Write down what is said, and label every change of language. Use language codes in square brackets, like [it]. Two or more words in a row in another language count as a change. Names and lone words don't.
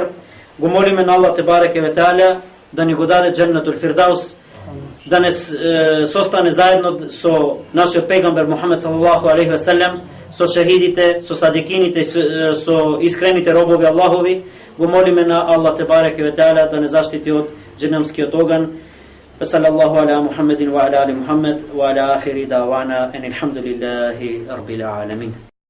[mk] Го молиме на Аллах [ar] تبارك وتعالى [mk] да ни го даде [ar] جنة الفردوس, [mk] да не состане заедно со нашиот пегамбер Мухамед [ar] صلى الله عليه وسلم, [mk] со шахидите, со садикините, со искрените робови Аллахови. Го молиме на Аллах [ar] تبارك وتعالى [mk] да не заштити од дженемскиот оган. [ar] صلى الله على محمد وعلى آل محمد وعلى آخر دعوانا أن الحمد لله رب العالمين.